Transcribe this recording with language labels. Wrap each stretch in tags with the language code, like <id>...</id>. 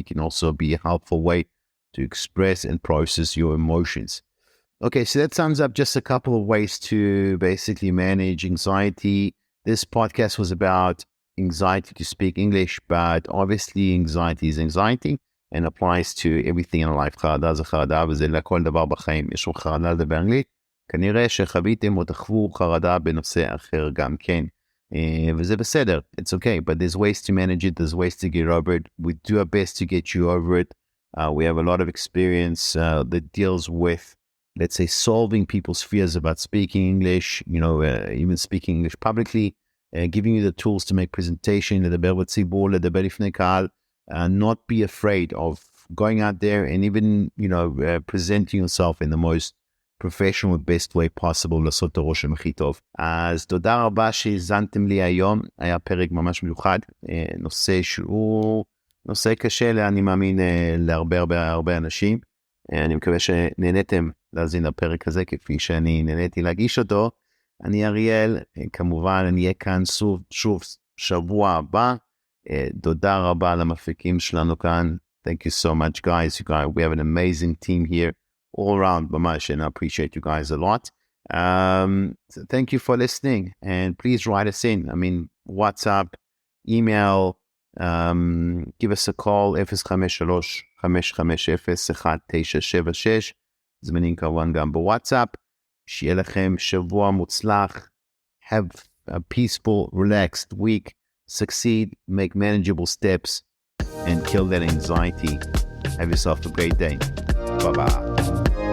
<en>It can also be a helpful way to express and process your emotions. Okay, so that sums up just a couple of ways to basically manage anxiety. This podcast was about anxiety to speak English, but obviously anxiety is anxiety and applies to everything in life.</en> <he>חרדה זה חרדה, וזה לכל דבר בחיים. יש לך חרדה לדבר אנגלית, כנראה שחוויתם או תחוו חרדה בנושא אחר גם כן. וזה בסדר,</he> <en>it's okay, but there's ways to manage it, there's ways to get over it. We do our best to get you over it. We have a lot of experience that deals with, let's say, solving people's fears about speaking English, even speaking English publicly, giving you the tools to make presentation,</en> <he>לדבר בציבור, לדבר לפני קהל,</he> <en>not be afraid of going out there and even, presenting yourself in the most professional best way possible</en> <he>לעשות את הרושם הכי טוב. אז תודה רבה שהזנתם לי היום, היה פרק ממש מיוחד, נושא שהוא נושא קשה, אני מאמין, להרבה אנשים. אני מקווה שנהניתם להזין לפרק הזה כפי שאני נהניתי להגיש אותו. אני אריאל, כמובן אני אהיה כאן שוב שבוע הבא. תודה רבה למפיקים שלנו כאן.</he> <en>Thank you so much guys. We have an amazing team here all around ממש, and I appreciate you guys a lot. So thank you for listening, and please write us in. I mean, WhatsApp, email, give us a call 053-550-1976.</en> <he>זמינים כמובן גם בוואטסאפ. שיהיה לכם שבוע מוצלח.</he> <en>Have a peaceful, relaxed week. Succeed, make manageable steps, and kill that anxiety. Have yourself a great day. Bye-bye.</en>